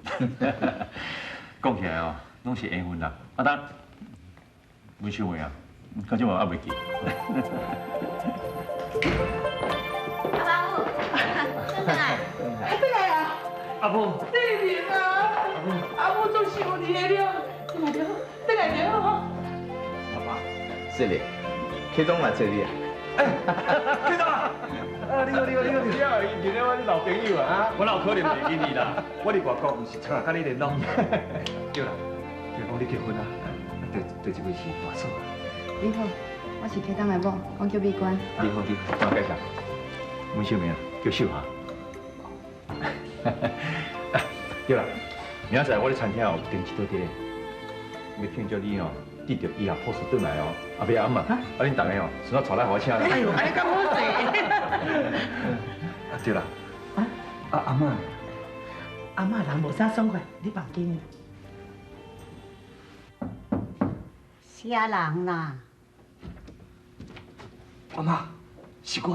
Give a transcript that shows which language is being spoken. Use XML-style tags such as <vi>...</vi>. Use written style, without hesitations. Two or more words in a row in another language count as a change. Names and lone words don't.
<nan>讲起来哦，拢是缘分啦。啊，当阮小妹啊，到即嘛还袂记。阿母，转来。回来啊！阿母，细明啊，阿母都想你的了，回来就好，回来就好吼。阿妈，是咧，启东来找你啊。启东啊！你好，你好，伊认得我老朋友啊！我哪有可能袂记你啦？我伫外国毋是常常甲你联络。对啦，听讲你结婚啊？对一位是大嫂啊。你好，我是启东的某，我叫美娟。你好，我介绍，阮小名叫秀霞。对啦，明仔载我伫餐厅有订一桌碟，要庆祝你哦，得到以后博士转来哦。后壁阿妈，恁大家哦，顺便带来互我请啦。哎呦，安尼咁好势。对啦，阿妈，阿嬷人无啥爽快，你放心。啥人啦？阿妈，是我啦。</nan>